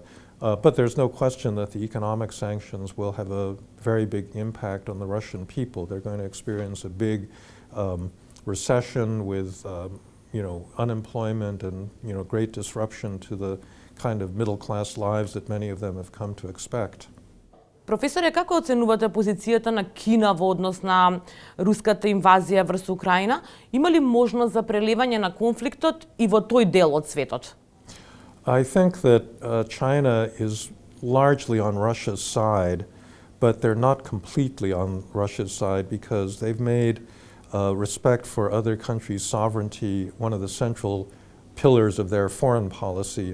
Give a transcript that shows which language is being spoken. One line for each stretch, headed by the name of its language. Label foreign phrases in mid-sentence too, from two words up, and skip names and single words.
English: But there's no question that the economic sanctions will have a very big impact on the Russian people. They're going to experience a big recession with unemployment and great disruption to the kind of middle-class lives that many of them have come to expect.
Macedonian: Професоре, како оценувате позицијата на Кина во однос на руската инвазија врз Украина? Има ли можност за прелевање на конфликтот и во тој дел од светот?
English: I think that China is largely on Russia's side, but they're not completely on Russia's side because they've made respect for other countries' sovereignty one of the central pillars of their foreign policy.